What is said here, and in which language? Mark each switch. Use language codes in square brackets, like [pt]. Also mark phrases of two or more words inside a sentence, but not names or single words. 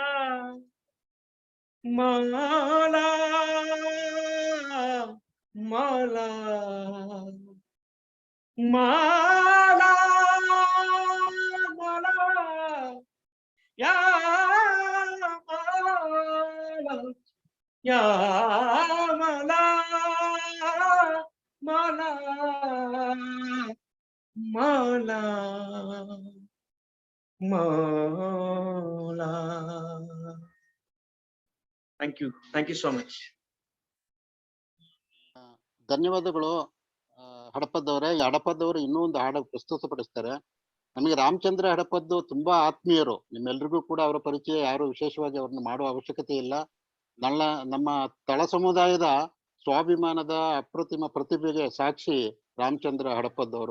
[hi] मौला मौला मौला मौला, या मौला, या मौला मौला मौला मौला। [en] thank you so much. [kn] ಧನ್ಯವಾದಗಳು ಹಡಪದವರೇ. ಈ ಹಡಪದವರು ಇನ್ನೂ ಒಂದು ಹಾಡು ಪ್ರಸ್ತುತಪಡಿಸ್ತಾರೆ. ನಮಗೆ ರಾಮಚಂದ್ರ ಹಡಪದ್ದು ತುಂಬಾ ಆತ್ಮೀಯರು. ನಿಮ್ಮೆಲ್ರಿಗೂ ಕೂಡ ಅವರ ಪರಿಚಯ, ಯಾರು ವಿಶೇಷವಾಗಿ ಅವ್ರನ್ನ ಮಾಡುವ ಅವಶ್ಯಕತೆ ಇಲ್ಲ. ನಮ್ಮ ತಳ ಸಮುದಾಯದ ಸ್ವಾಭಿಮಾನದ ಅಪ್ರತಿಮ ಪ್ರತಿಭೆಗೆ ಸಾಕ್ಷಿ ರಾಮಚಂದ್ರ ಹಡಪದವರು.